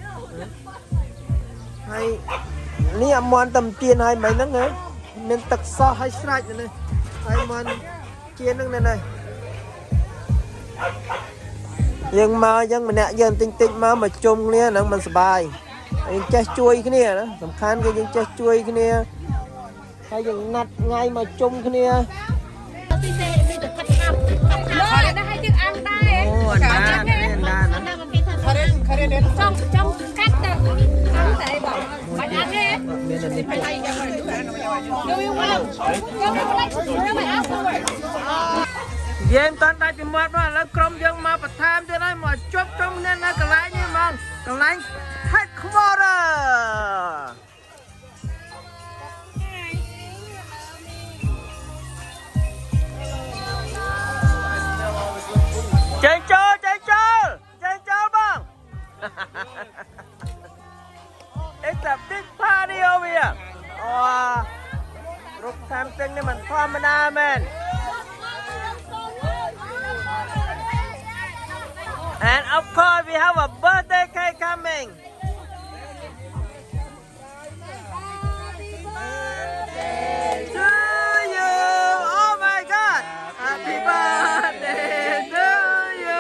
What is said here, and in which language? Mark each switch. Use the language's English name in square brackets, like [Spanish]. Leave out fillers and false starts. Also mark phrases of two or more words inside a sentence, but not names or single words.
[Khmer] ហើយនេះអាមាន់តែទៀនហើយមិនហ្នឹងហ៎មានទឹកសោះហើយស្រេចនេះហើយមាន់ជៀនហ្នឹងនេះយើងមកអញ្ចឹងម្នាក់យើងតិចមកជុំគ្នាហ្នឹងមិនសប្បាយយើងចេះជួយគ្នាណាសំខាន់គឺយើងចេះជួយគ្នាហើយយើងណាត់ថ្ងៃមកជុំគ្នាអូអាណាណា ចំកាត់ទៅតែបងបាច់អានទេ មានតែនេះ [English] Do you want? [Khmer] យើងតាន់តែពីមាត់មកឥឡូវក្រុមយើងមកបន្ថែមទៀតហើយមកជប់ជុំគ្នានៅកន្លែងនេះហ្មងកន្លែង headquarter ចេញចូលបង [English] It's a big party over here [Khmer] រូបខាងទាំងនេះមិនធម្មតាមែន [English] And of course we have a birthday cake coming. To you. Oh my God. Happy birthday to you.